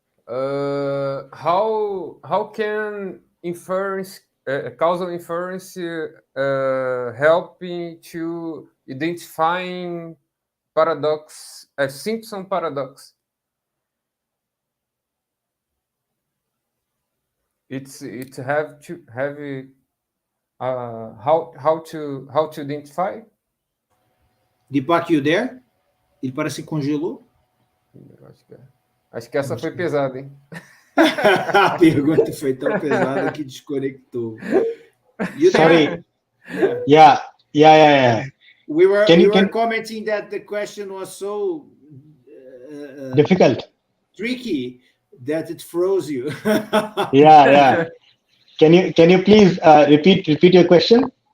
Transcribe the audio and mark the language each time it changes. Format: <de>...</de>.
<en>How can inference, causal inference, helping to identifying paradox, Simpson paradox? It have to have how to identify. Deepak, you there?</en> <pt>Ele parece que congelou. Acho que essa foi pesada, hein? A pergunta foi tão pesada que desconectou.</pt> <en>Sorry. Yeah. We were commenting that the question was so difficult, tricky that it froze you. Yeah. Can you please repeat your question?</en>